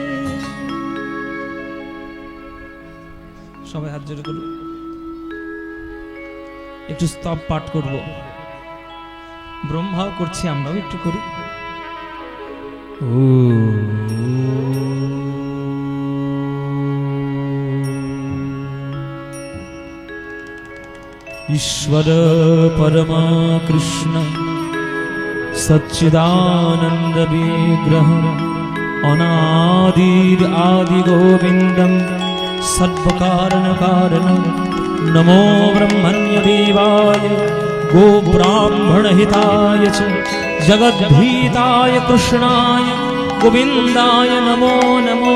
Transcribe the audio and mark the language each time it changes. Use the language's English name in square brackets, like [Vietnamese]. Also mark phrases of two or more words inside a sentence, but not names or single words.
[Bangla] সবাই হাত জোড়ে করুন, একটু স্তব পাঠ করব। ব্রহ্মাও করছি, আমরাও একটু করি। [Sanskrit] ईश्वर परमा कृष्ण सच्चिदानंद विग्रह अनादिर आदि गोविंदम सर्वकारण कारण नमो ब्रह्मण्य देवाय गो ब्राह्मण हिताय च जगद्भीताय कृष्णाय गोविन्दाय नमो नमो।